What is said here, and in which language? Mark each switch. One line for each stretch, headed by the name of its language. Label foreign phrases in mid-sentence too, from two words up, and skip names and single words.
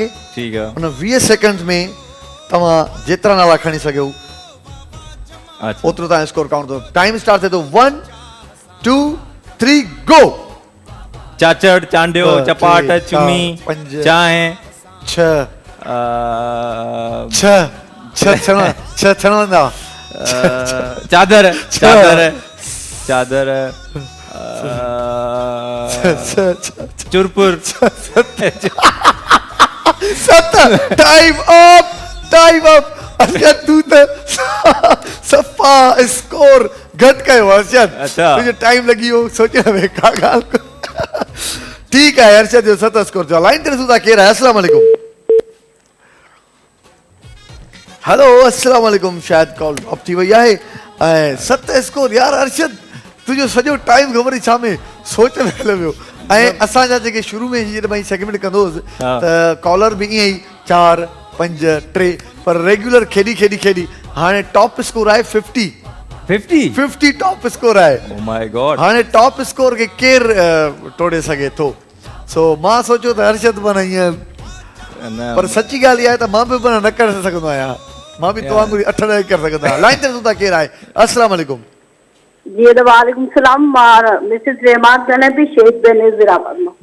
Sindhi: ठीकु आहे। उन 20 सेकंड में तव्हां जेतिरा नाला खणी सघो अच्छा, ओतिरो तव्हां स्कोर काउंट कयो।
English: time start
Sindhi: थिए थो 1 2 3 गो। चाचड़, चांडियो, चपाट, टे, चुमी, पंज, चांहि, छह चादर, चादर, चादर, चुरपुर, सत।
English: time up, time up.
Sindhi: अर्शद तू त सफ़ा स्कोर घटि कयो अर्शद। अच्छा, तुंहिंजो टाइम लॻी वियो सोचण में, का ॻाल्हि। ठीकु आहे, अर्शद जो 7 स्कोर थियो। लाइन ते ॾिसूं था केरु आहे।
Arabic: السلام عليكم. हेलो, السلام عليكم.
Sindhi: शायदि
English: call drop
Sindhi: थी वई आहे। ऐं 7 स्कोर। यार अर्शद तुंहिंजो सॼो टाइम ख़बर ई छा में सोच में हलियो वियो। ऐं असांजा जेके शुरू में जॾहिं मां सेगमेंट कंदोसि त कॉलर बि ईअं ई 4 5 3, पर रेगुलर खेॾी खेॾी खेॾी हाणे
English: top score
Sindhi: आहे 50
English: top score
Sindhi: आहे।
English: Oh my God.
Sindhi: हाणे
English: top score
Sindhi: खे केरु टोड़े सघे थो। सो मां सोचियो त अर्शद माना ईअं, पर सची ॻाल्हि इहा आहे त मां बि माना न करे सघंदो आहियां। मां बि तव्हां वांगुरु 8 ॾह करे सघंदो आहियां। लाइन ते ॾिसूं था केरु आहे।
Arabic: السلام عليكم. जी وعليكم سلام.
Sindhi: मां मिसेस रहमान ॻाल्हायां पई शेख बेनज़ीराबाद मां।